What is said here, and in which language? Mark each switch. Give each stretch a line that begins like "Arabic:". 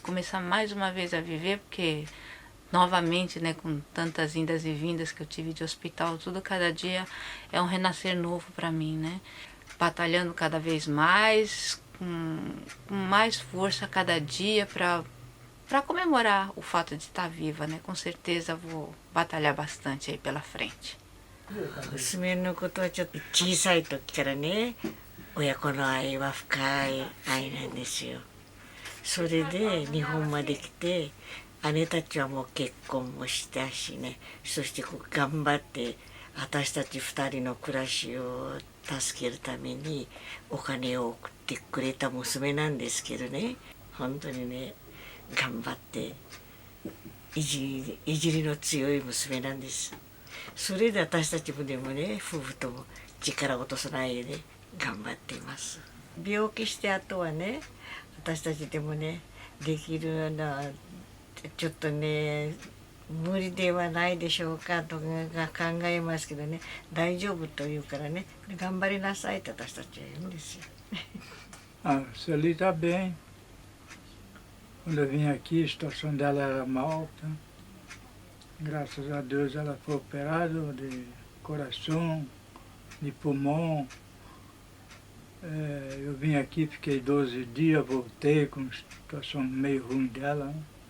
Portuguese: Começar mais uma vez a viver, porque novamente, né, com tantas indas e vindas que eu tive de hospital, tudo cada dia é um renascer novo para mim, né? Batalhando cada vez mais, com mais força cada dia para comemorar o fato de estar viva, né? Com certeza vou batalhar bastante aí pela frente.
Japanese: 娘のことはちょっと小さい時からね、親子の愛は深い愛なんですよ。それで日本まで来て、姉たちはもう結婚もしたしね、そしてこう頑張って私たち2人の暮らしを助けるためにお金を送ってくれた娘なんですけどね、本当にね頑張っていじりの強い娘なんです。それで私たちもでもね、夫婦とも力を落とさないでね頑張っています。病気してあとはね、私たちでもねできるのはちょっとね無理ではないでしょうかとか考えますけどね、大丈夫と言うからね、頑張りなさいって私たちは言うんですよ。
Portuguese: A Sueli está bem. Quando eu vim aqui, a situação dela era mal, tá? Graças a Deus ela foi operada de coração, de pulmão. Eu vim aqui, fiquei 12 dias, voltei com a situação meio ruim dela, né?